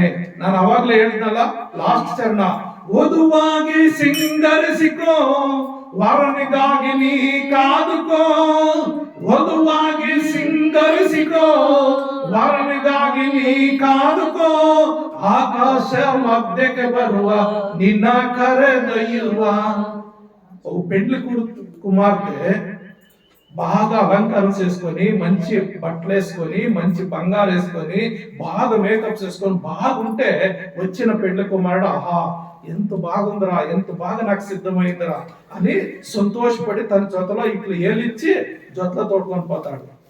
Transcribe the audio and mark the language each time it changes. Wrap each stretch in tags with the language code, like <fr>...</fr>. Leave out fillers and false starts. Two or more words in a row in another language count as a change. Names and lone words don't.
<kn>ನಾನು ಅವಾಗ್ಲೇ ಹೇಳಿದ್ನಲ್ಲ ಲಾಸ್ಟ್ ಚರಣ, ವಧುವಾಗಿ ಸಿಂಗರಿಸಿಕೋ, ವರನಿಗಾಗಿ ನೀ ಕಾದುಕೋ. ವಧುವಾಗಿ ಸಿಂಗರಿಸಿಕೋ, ವರನಿಗಾಗಿ ನೀ ಕಾದುಕೋ. ಆಕಾಶ ಮಧ್ಯಕ್ಕೆ ಬರುವ ನಿನ್ನ ಕರೆದೊಯ್ಯುವ.</kn> <te>పెండ్లి కుమార్తె బాగా అలంకారం చేసుకొని, మంచి బట్టలు వేసుకొని, మంచి బంగారు వేసుకొని, బాగా మేకప్ చేసుకొని బాగుంటే వచ్చిన పెండ్లి కుమారుడు, ఆహా ఎంత బాగుందిరా, ఎంత బాగా నాకు సిద్ధమైందిరా అని సంతోషపడి తన జొతలో ఇట్లా ఏలిచ్చి జొతలో తోడుకొని</te>